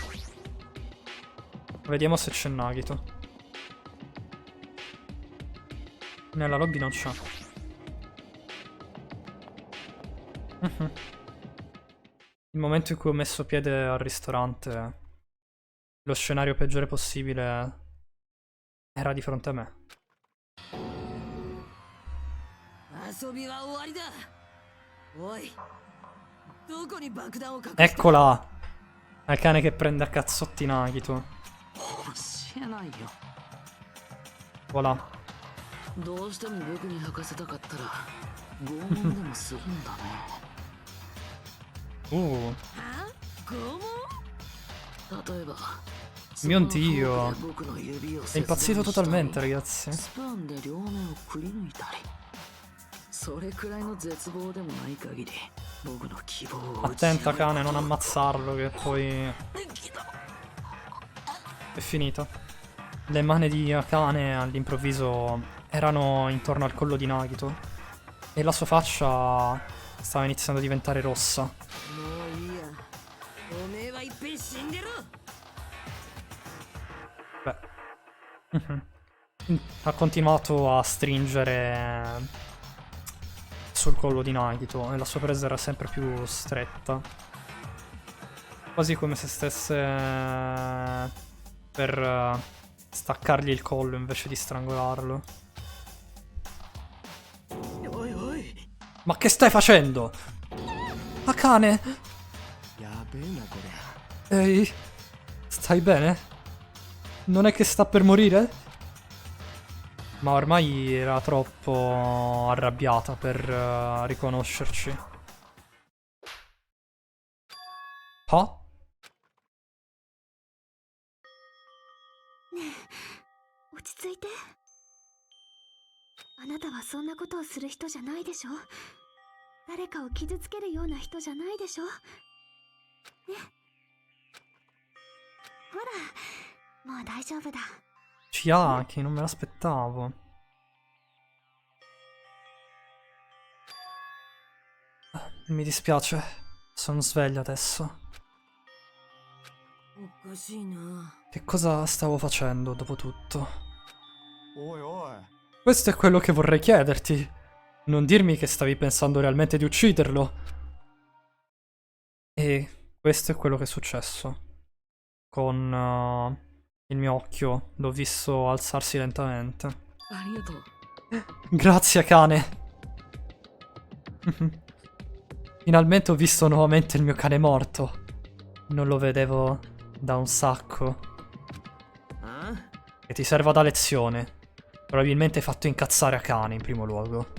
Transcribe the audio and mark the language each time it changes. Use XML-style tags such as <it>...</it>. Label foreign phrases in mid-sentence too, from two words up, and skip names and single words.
<it>Vediamo se c'è Nagito. Nella lobby non c'è. Il momento in cui ho messo piede al ristorante, lo scenario peggiore possibile era di fronte a me.</it> <ja>遊びは終わりだ。おい、どこに爆弾を隠した？</ja> <it>Eccola! È il cane che prende a cazzotti Nagito.</it> <ja>知らないよ。</ja> <it>Voilà.</it> <ja>どうしても僕に吐かせたかったら拷問でもするんだね。は？拷問？例えば</ja> <it>Mio Dio. È impazzito totalmente, ragazzi.</it> <ja>スプーンで両面をくり抜いたり。それくらいの絶望でもない限り僕の希望を</ja> <it>Attenta cane, non ammazzarlo che poi è finita. Le mani di Akane all'improvviso erano intorno al collo di Nagito e la sua faccia stava iniziando a diventare rossa.</it> <ja>もういいや。おめえはいっぺん死んでろ。</ja> <it>Beh. Ha continuato a stringere sul collo di Nagito e la sua presa era sempre più stretta. Quasi come se stesse per staccargli il collo invece di strangolarlo.</it> <ja>おいおい。</ja> <it>Ma che stai facendo? Akane!</it> <ja>やべえなこりゃ。</ja> <it>Ehi, stai bene? Non è che sta per morire? Ma ormai era troppo arrabbiata per riconoscerci. Ah?</it> <ja>落ち着いて。あなたはそんなことをする人じゃないでしょ。誰かを傷つけるような人じゃないでしょ。ね。ほら、もう大丈夫だ。</ja> <it>Chiaki, non me l'aspettavo. Mi dispiace, sono sveglio adesso.</it> <ja>おかしいな。</ja> <it>Che cosa stavo facendo dopo tutto?</it> <ja>おいおい。</ja> <it>Questo è quello che vorrei chiederti. Non dirmi che stavi pensando realmente di ucciderlo. E questo è quello che è successo. Con il mio occhio l'ho visto alzarsi lentamente.</it> <ja>ありがとう。</ja> <it>Grazie, cane. Finalmente ho visto nuovamente il mio cane morto. Non lo vedevo da un sacco.</it> <ja>あ？</ja> <it>E ti serva da lezione. Probabilmente hai fatto incazzare a cane in primo luogo.</it>